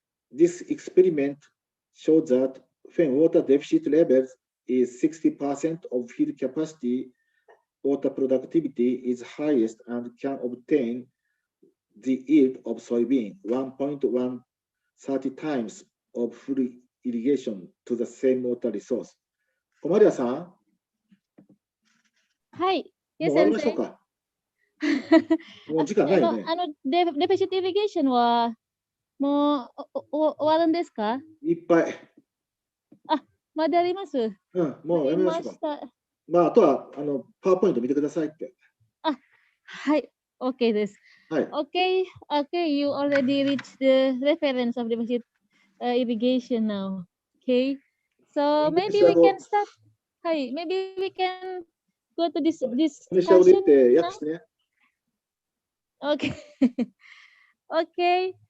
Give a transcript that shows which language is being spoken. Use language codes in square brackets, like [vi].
[en] This experiment shows that when water deficit levels is 60% of field capacity, water productivity is highest and can obtain the yield of soybean 1.130 times of full irrigation to the same water resource. [ja] 小丸谷さん、はい。もう終わりましょうか。もう時間ないよね。デフィシットイリゲーションはもう終わるんですか？いっぱい。あ、まだあります。うん、もうやめましょうか。まあ、あとはパワーポイント見てくださいって。あ、はい、OK です。はい。 [en] Okay, you already reached the reference of deficit irrigation now. Okay, so maybe we can start. はい、maybe we can go to this discussion now. Okay. Okay.